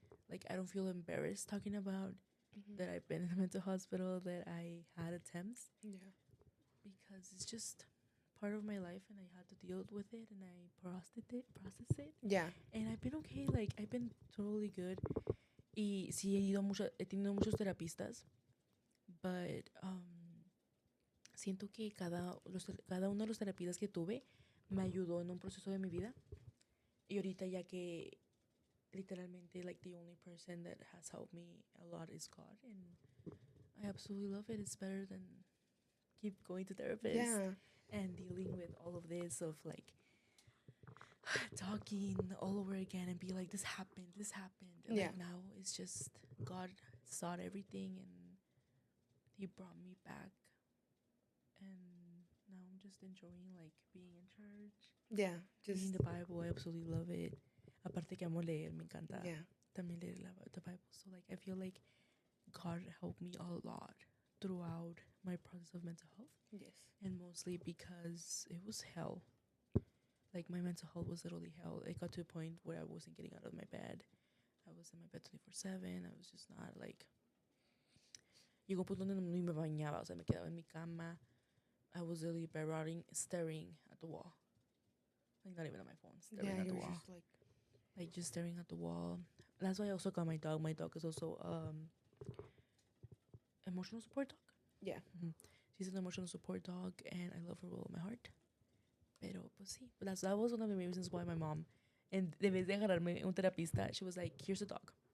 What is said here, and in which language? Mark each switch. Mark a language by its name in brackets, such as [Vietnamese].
[English] Like I don't feel embarrassed talking about Mm-hmm. that I've been in a mental hospital, that I had attempts, Yeah. because it's just part of my life and I had to deal with it and I processed it, Yeah. and I've been okay. Like I've been totally good. [Spanish] Y sí he tenido muchos terapistas, [English] but [Spanish] siento que cada uno de los terapistas que tuve me ayudó en un proceso de mi vida. Y ahorita ya que literalmente [English] like the only person that has helped me a lot is God, and I absolutely love it. It's better than keep going to therapists Yeah. and dealing with all of this of like talking all over again and be like this happened. And Yeah. like now it's just God saw everything and he brought me back, and now I'm just enjoying like being in church, Yeah. reading Just the Bible. I absolutely love it. [Spanish] Aparte que amo leer, me encanta [English] yeah. [Spanish] también leer the Bible. [English] So like I feel like God helped me a lot throughout my process of mental health, Yes. and mostly because it was hell. Like my mental health was literally hell. It got to a point where I wasn't getting out of my bed. I was in my bed 24/7. I was just not like. [Spanish] Llegó un punto donde no me bañaba, o sea, me quedaba en mi cama. [English] I was literally bedrotting, staring at the wall. Like not even on my phone, staring Yeah. at the You're wall. just Like just staring at the wall. That's why I also got my dog. My dog is also emotional support dog. yeah. Mm-hmm. She's an emotional support dog, and I love her with all my heart. [Spanish] Pero pues sí, [English] but that was one of the main reasons why my mom, and [Spanish] de vez de agarrarme un terapista, [English] she was like, "Here's a dog."